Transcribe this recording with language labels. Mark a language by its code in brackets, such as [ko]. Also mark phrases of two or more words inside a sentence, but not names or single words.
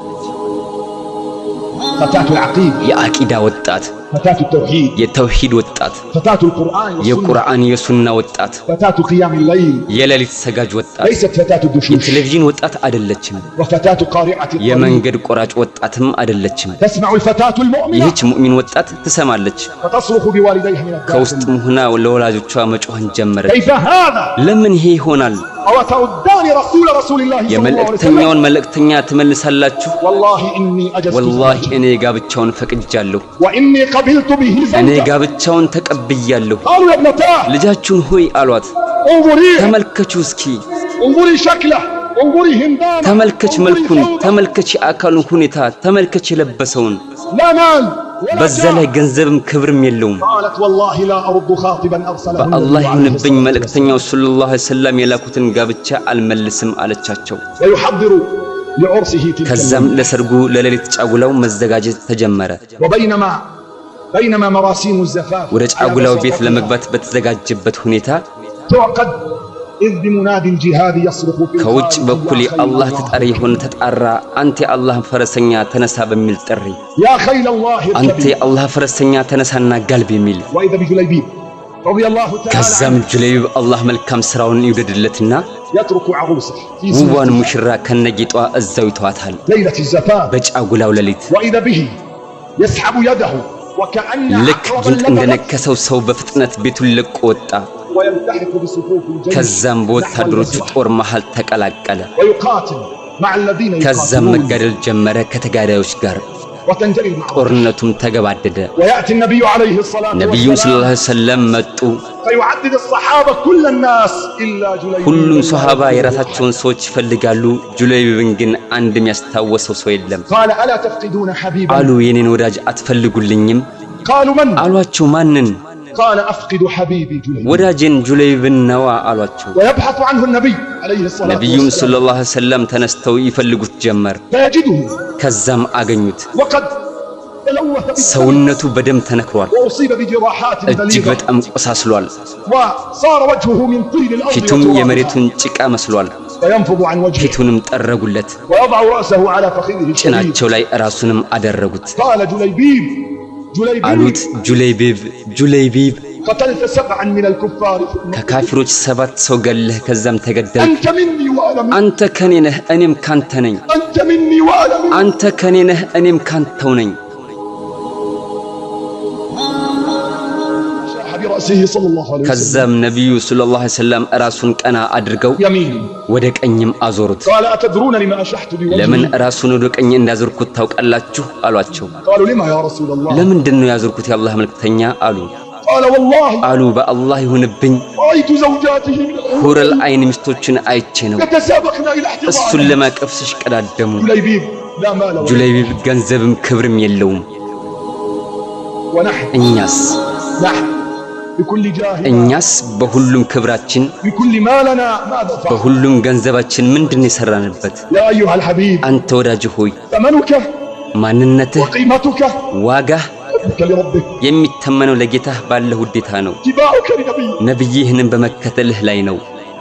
[ar] فتاة العقيدة [am] የአቂዳ ወጣት [ar] فتاة التوحيد [am] የተውሂድ ወጣት [ar] فتاة القرآن والسنة [am] የቁርአን የሱና ወጣት [ar] فتاة قيام الليل [am] የሌሊት ሰጋጅ ወጣት [ar] ليست فتاة الدشوش [am] የቴሌቪዥን ወጣት አይደለችም [ar] وفتاة قارعة الطريق [am] የመንገድ ቆራጭ ወጣትም አይደለችም [ar] تسمع الفتاة المؤمنة [am] ይህች ሙእሚን ወጣት ትሰማለች [ar] فتصرخ بوالديها من الداخل [am] ከውስጥም ሆና ለወላጆቿ መጮህን ጀመረች [ar] كيف هذا [am] ለምን ይሄ ይሆናል [ar] أو تردان رسول الله صلى الله عليه وسلم [am] የመልእክተኛውን መልእክተኛ ትመልሳላችሁ [ar] والله إني أجزت [am] ወላሂ እኔ ጋብቻውን ፈቅጃለሁ [ar] وإني قبلت به [am] እኔ [ar] زوجة [am] ጋብቻውን ተቀብያለሁ [ar] قالوا يا ابنتاه [am] ልጃችሁን ሆይ አሏት [ar] انظري [am] ተመልከቹ እስኪ [ar] انظري شكله انظري هندامه [am] ተመልከች መልኩን ተመልከች የአካሉን ሁኔታ ተመልከች የለበሰውን [ar] لا مال [am] በዛ ላይ ገንዘብም ክብርም የለውም [ar] قالت والله لا أرد خاطبا أرسله [am] በአላህ ይሁንብኝ መልእክተኛው [ar] صلى الله عليه وسلم [am] የላኩትን ጋብቻ አልመልስም አለቻቸው [ar] ويحضر لعرسه تلك [am] ከዛም ለሰርጉ ለሌሊት ጫጉላው መዘጋጀት ተጀመረ [ar] بينما مراسيم الزفاف [am] ወደ ጫጉላው ቤት ለመግባት በተዘጋጀበት ሁኔታ [ar] تعقد إذ بمناد الجهاد يصرخ في [am] ከውጭ [ar] الخارج [am] በኩል [ar] يا [am] የአላህ [ar] خيل [am] ተጣሪ የሆነ ተጣራ አንተ የአላህ ፈረሰኛ ተነሳ በሚል ጥሪ [ar] يا خيل الله [am] አንተ [ar] اركبي [am] የአላህ ፈረሰኛ ተነሳና ጋልብ የሚል [ar] وإذا بجليبيب رضي الله تعالى [am] ከዛም [ar] عنه [am] ጁለይቢብ አላህ መልካም ስራውን ይውደድለትና [ar] يترك عروسه في [am] ውቧን [ar] زينتها [am] ሙሽራ ከነጌጧ እዛው ይተዋታል [ar] ليلة الزفاف [am] በጫጉላው ሌሊት [ar] وإذا به يسحب يده وكأن [am] ልክ [ar] عقربا [am] ጊንጥ [ar] لدغت [am] እንደነከሰው ሰው በፍጥነት ቤቱን ለቆ ወጣ [ar] ويلتحق بصفوف الجيش [am] ከዛም [ar] نحو [am] በወታደሮቹ [ar] المسرح [am] ጦር መሃል ተቀላቀለ [ar] ويقاتل مع الذين [am] ከዛም [ar] يقاتلون [am] መጋደል ጀመረ ከተጋዳዮች ጋር [ar] وتنجلي المعركة [am] ጦርነቱም ተገባደደ [ar] ويأتي النبي عليه الصلاة [am] ነብዩም ሰለላሁ [ar] والسلام عليه وسلم [am] መጡ [ar] فيعدد الصحابة كل الناس إلا جليبيب [am] ሁሉም ሱሐባ የራሳቸውን ሰዎች ይፈልጋሉ ጁለይቢብን ግን አንድ የሚያስታውሰው ሰው የለም [ar] قال ألا تفقدون حبيبا [am] አሉ የኔን ወዳጅ አትፈልጉልኝም [ar] قالوا من [am] አሏቸው ማንን [ar] قال أفقد حبيبي جليبيب [am] ወዳጄን ጁለይቢብን ነዋ አሏቸው [ar] ويبحث عنه النبي عليه الصلاة [am] ነብዩም [ar] والسلام صلى الله عليه وسلم [am] ተነስተው ይፈልጉት ጀመር [ar] فيجده [am] ከዛም አገኙት [ar] وقد تلوث بالدم [am] ሰውነቱ በደም ተነክሯል [ar] وأصيب بجراحات [am] እጅግ [ar] بليغة [am] በጣም ቆሳስሏል [ar] وصار وجهه من طين الأرض [am] ፊቱም [ar] وترابها [am] የመሬቱን ጭቃ መስሏል [ar] فينفض عن وجهه [am] ፊቱንም ጠረጉለት [ar] ويضع رأسه على فخذه الشديد [am] ጭናቸው ላይ ራሱንም አደረጉት [ar] قال جليبيب [am] አሉት [ar] جليبيب [am] ጁለይቢብ [ar] قتلت 7 من الكفار [am] ከካፊሮች 7 ሰው ገለህ ከዛም ተገደል [ar] أنت مني وأنا منك [am] አንተ ከኔ ነህ እኔም ካንተ ነኝ [ar] أنت مني وأنا منك [am] አንተ ከኔ ነህ እኔም ካንተው ነኝ [ar] شاح برأسه صلى الله عليه وسلم [am] ከዛም ነብዩ [ar] صلى الله عليه وسلم [am] ራሱን ቀና አድርገው [ar] يمين [am] ወደ ቀኝም አዞሩት [ar] قال أتدرون لما أشحت [am] ለምን [ar] بوجهي [am] ራሱን ወደ ቀኝ እንዳዞርኩት ታውቃላችሁ አሏቸው [ar] قالوا لما يا رسول الله [am] ለምንድን ነው ያዞርኩት የአላህ መልእክተኛ አሉ [ar] قال والله [am] አሉ በአላህ ይሁንብኝ [ar] رأيت زوجاته من الحور حور العين [am] ሚስቶችን አይቼ ነው [ar] يتسابقن إلى [am] እሱን [ar] احتضانه [am] ለማቀፍ ሲሽቀዳደሙ [ar] جليبيب لا مال ولا [am] ጁለይቢብ ገንዘብም ክብርም የለውም [ar] ونحن [am] እኛስ [ar] بكل جاه [am] እኛስ በሁሉም ክብራችን [ar] بكل مالنا ماذا فعل [am] በሁሉም ገንዘባችን ምንድን የሰራንበት [ar] يا أيها الحبيب [am] አንተ ወዳጅ ሆይ [ar] ثمنك [am] ማንነትህ [ar] وقيمتك [am] ዋጋህ [ar] حبك لربك [am] የሚተመነው ለጌታህ ባለ ውዴታ ነው [ar] اتباعك لنبيك [am] ነብይህንም በመከተልህ ላይ ነው